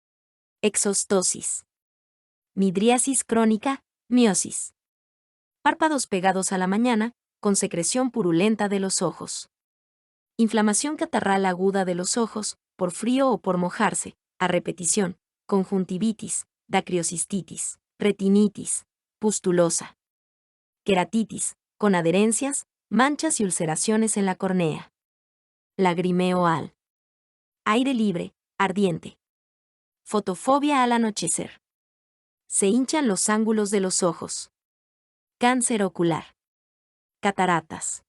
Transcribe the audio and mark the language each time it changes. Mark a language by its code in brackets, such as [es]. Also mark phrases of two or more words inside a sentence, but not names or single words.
[es] Exostosis. Midriasis crónica, miosis. Párpados pegados a la mañana, con secreción purulenta de los ojos. Inflamación catarral aguda de los ojos, por frío o por mojarse, a repetición, conjuntivitis, dacriocistitis, retinitis, pustulosa. Queratitis, con adherencias, manchas y ulceraciones en la córnea. Lagrimeo al aire libre, ardiente. Fotofobia al anochecer. Se hinchan los ángulos de los ojos. Cáncer ocular. Cataratas.